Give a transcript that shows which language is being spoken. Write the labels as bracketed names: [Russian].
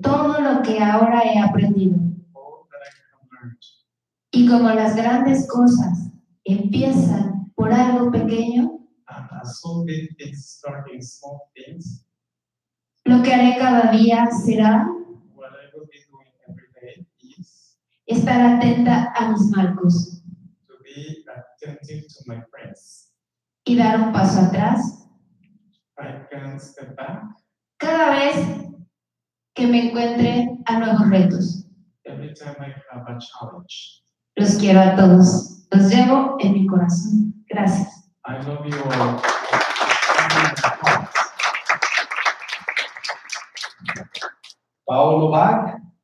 [Spanish] todo lo que ahora he aprendido. [English] all that I have learned. [Spanish] Y como las grandes cosas empiezan por algo pequeño, [English] And as all big things start in small things, [Spanish] lo que haré cada día será [English] what I will be doing every day is [Spanish] estar atenta a mis marcos [English] to be attentive to my friends. [Spanish] y dar un paso atrás [English] I can step back [Spanish] cada vez que me encuentre a nuevos retos. [English] every time I have a challenge. [Spanish] Los quiero a todos. Los llevo en mi corazón. Gracias. [English] I love you all. Paulo Bach.